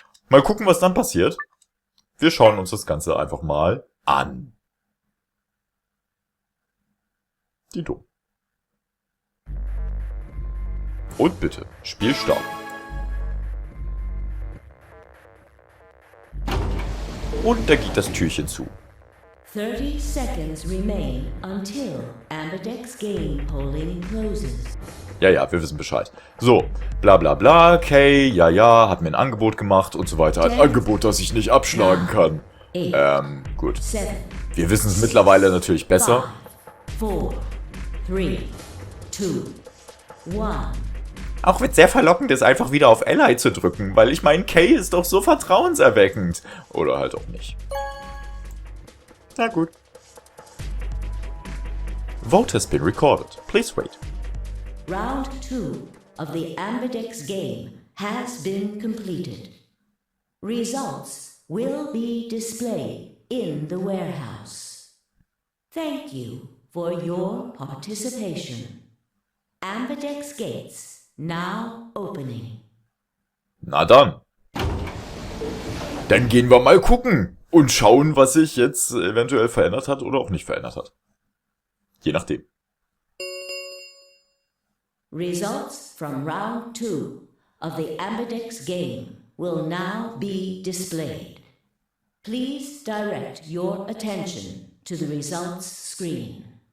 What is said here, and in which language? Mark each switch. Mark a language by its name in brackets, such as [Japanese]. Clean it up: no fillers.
[German] Mal gucken, was dann passiert. Wir schauen uns das Ganze einfach mal an. Die dumm. Und bitte, Spiel starten. Und da geht das Türchen zu. [English] 30 seconds remain until Ambidex game polling closes. [German] Ja, wir wissen Bescheid. So, bla bla bla, Kay, ja, hat mir ein Angebot gemacht und so weiter. Ein Angebot, das ich nicht abschlagen kann. Gut. Wir wissen es mittlerweile natürlich besser. 4, 3, 2, 1. Auch wird sehr verlockend ist, einfach wieder auf Ally zu drücken, weil ich meine, Kay ist doch so vertrauenserweckend. Oder halt auch nicht. Na gut. [English] Vote has been recorded. Please wait. Round 2 of the Ambidex game has been completed. Results will be displayed in the warehouse. Thank you for your participation. Ambidex gates now opening. [German] Na dann. Dann gehen wir mal gucken und schauen, was sich jetzt eventuell verändert hat oder auch nicht verändert hat. Je nachdem. [English] Results from round 2 of the Ambidex game will now be displayed. Please direct your attention to the results screen.